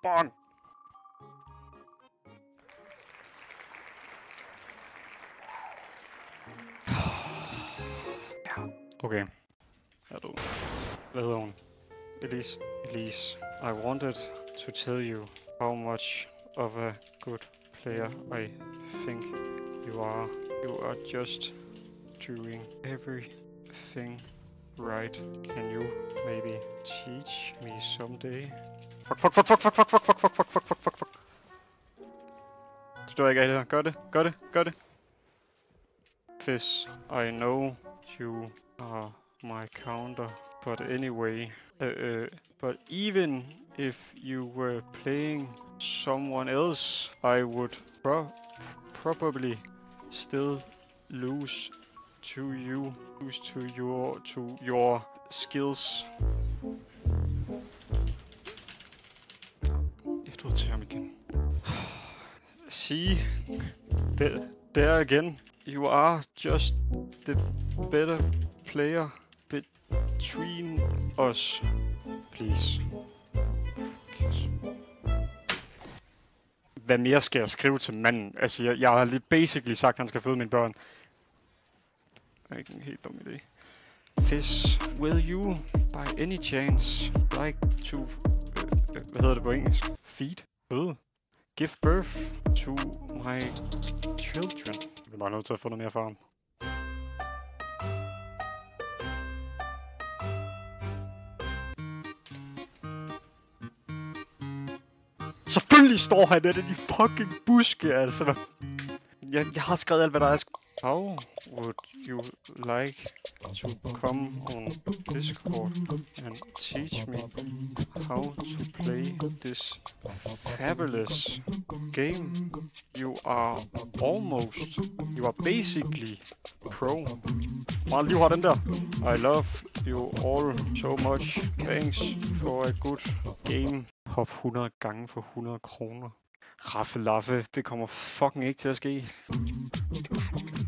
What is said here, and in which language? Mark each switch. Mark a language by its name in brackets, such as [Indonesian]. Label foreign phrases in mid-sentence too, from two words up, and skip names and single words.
[Danish] Bong! Ja, okay. Hvad hedder hun? Elise. [English] Elise, I wanted to tell you how much of a good player I think you are. You are just doing everything right. Can you maybe teach me someday? Fuck. [Danish] Forstår jeg ikke af det her. Gør det. [English] Fizz, I know you are my counter, but anyway, but even if you were playing someone else, I would probably still lose to your skills. [Danish] Jeg tror til ham igen. [English] See, there again. You are just the better player between us. Please. [Danish] Hvad mere skal jeg skrive til manden? Altså, jeg har lige basically sagt, at han skal føde mine børn. Det er ikke en helt dum idé. [English] Fizz, will you by any chance like to... [Danish] hvad hedder det på engelsk? Feed? Føde? [English] Give birth to my children. [Danish] Jeg er bare nødt til at få noget mere for ham. Selvfølgelig står han der i de fucking buske, altså. Jeg har skrevet alt, hvad der er. [English] How would you like to come on Discord and teach me how to play this fabulous game? You are basically pro. [Danish] Meget liv har den der. [English] I love you all so much. Thanks for a good game. [Danish] Hop 100 gange for 100 kroner. Raffe Laffe, det kommer fucking ikke til at ske.